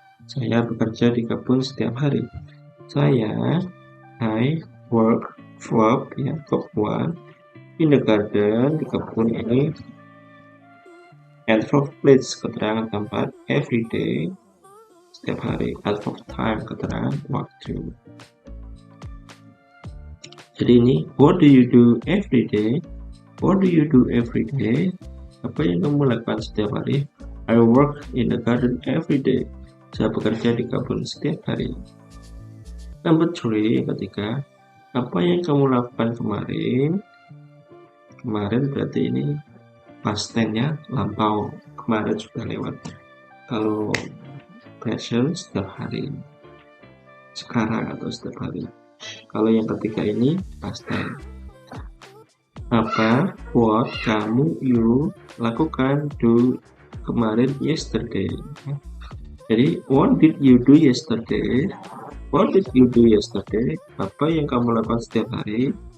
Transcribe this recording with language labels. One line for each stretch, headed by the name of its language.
Indonesian: Saya bekerja di kebun setiap hari. Saya, I work, verb, ya, verb 1,
English: in the garden,
Indonesian: di kebun ini, adverb place, keterangan tempat, every day, setiap hari. Adverb time, keterangan waktu. Jadi ini,
English: what do you do every day? What do you do every day?
Indonesian: Apa yang kamu lakukan setiap hari?
English: I work in the garden every day.
Indonesian: Saya bekerja di kebun setiap hari.
English: Number 3,
Indonesian: ketiga, apa yang kamu lakukan kemarin? Kemarin berarti ini past tense-nya lampau, kemarin sudah lewat. Kalau present, setiap hari, sekarang atau setiap hari. Kalau yang ketiga ini past tense. Apa, what, kamu, you lakukan, do, kemarin, yesterday.
English: Jadi what did you do yesterday? What did you do yesterday?
Indonesian: Apa yang kamu lakukan setiap hari?